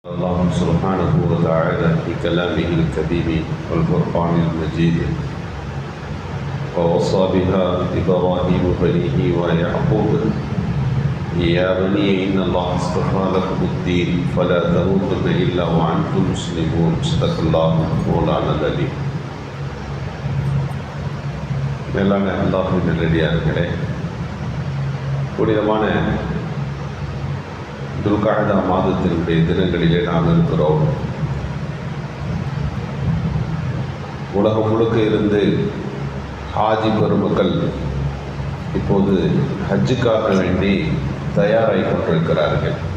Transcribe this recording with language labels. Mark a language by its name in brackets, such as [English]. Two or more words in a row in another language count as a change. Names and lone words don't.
[Arabic] الله سبحانه وتعالى في كلامه الكريم والفرقان المجيد ووصى بها إبراهيم بنيه ويعقوب يا بني إن الله اصطفى لكم الدين فلا تموتن إلا وأنتم مسلمون صدق الله مولانا العليم. [Tamil] மேலான அல்லாஹ்வின் நல்லடியார்களே, புனிதமான துல்காதா மாதத்தினுடைய தினங்களிலே நாம் இருக்கிறோம். உலகம் முழுக்க இருந்து ஹாஜி பெருமக்கள் இப்போது ஹஜ்ஜுக்காக வேண்டி தயாராகி கொண்டிருக்கிறார்கள்.